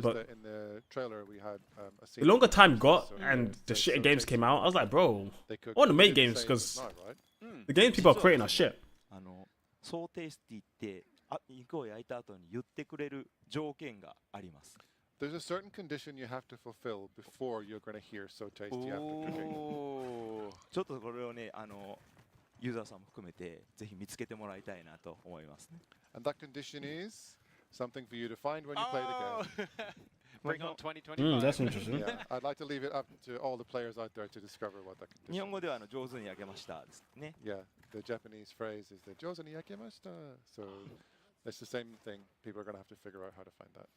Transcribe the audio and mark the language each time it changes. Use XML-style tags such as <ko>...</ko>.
<en>But in the trailer we had the longer time got and the shitter games came out, I was like, bro, I want to make games because the games people are creating are shit.</en> <ja>ソーテイスティって肉を焼いた後に言ってくれる条件があります。</ja> <en>There's a certain condition you have to fulfill before you're going to hear so tasty after cooking.</en> <ja>ちょっとこれをね、ユーザーさんも含めてぜひ見つけてもらいたいなと思いますね。</ja> <en>And that condition is something for you to find when you play the game. Bring on 2025. That's interesting. Yeah, I'd like to leave it up to all the players out there to discover what that condition is.</en> <ja>日本語では上手に焼けましたですね。</ja> <en>Yeah, the Japanese phrase is the</en> <ja>上手に焼けました.</ja> <en>So it's the same thing. People are going to have to figure out how to find that.</en>